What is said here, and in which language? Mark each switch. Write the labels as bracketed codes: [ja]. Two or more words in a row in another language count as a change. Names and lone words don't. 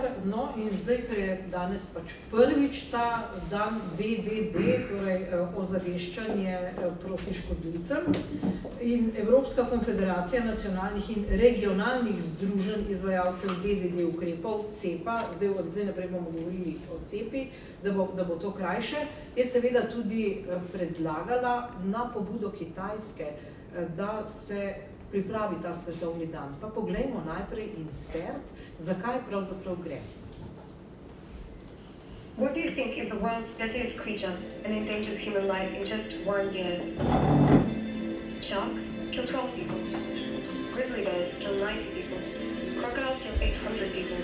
[sl] No in zdaj, ker je danes pač prvič ta dan DDD, torej ozaveščanje proti škodljivcem, in Evropska konfederacija nacionalnih in regionalnih združenj izvajalcev DDD ukrepov, CEPA, zdaj naprej bomo govorili o CEPI, da bo to krajše, je seveda tudi predlagala na pobudo Kitajske, da se pripravi ta svetovni dan. Pa poglejmo najprej insert, zakaj pravzaprav gre. [en] What do you think is the world's deadliest creature and endangers human life in just 1 year? Sharks kill 12 people. Grizzly bears kill 90 people. Crocodiles kill 800 people.